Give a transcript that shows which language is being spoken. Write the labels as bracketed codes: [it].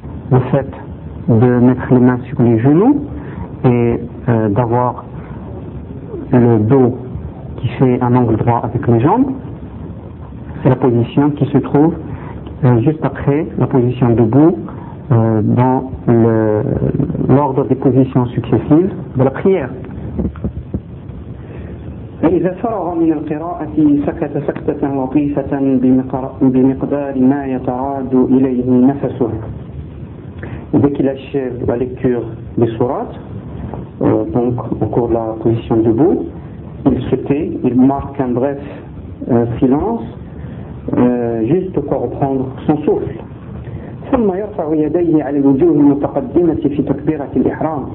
[fr] Le fait de mettre les mains sur les genoux et d'avoir le dos qui fait un angle droit avec les jambes, c'est la position qui se trouve juste après la position debout dans l'ordre des positions successives de la prière. [ar] فإذا فرغ من القراءة سكت سكتة لطيفة بمقدار ما يتعاد إليه نفسه. [fr] Dès qu'il achève la lecture des sourates, donc au cours de la position debout, il se tait, il marque un bref silence, juste pour reprendre son souffle. [ar] ثم يرفع يديه على الوجوه المتقدمة في تكبيرة الإحرام.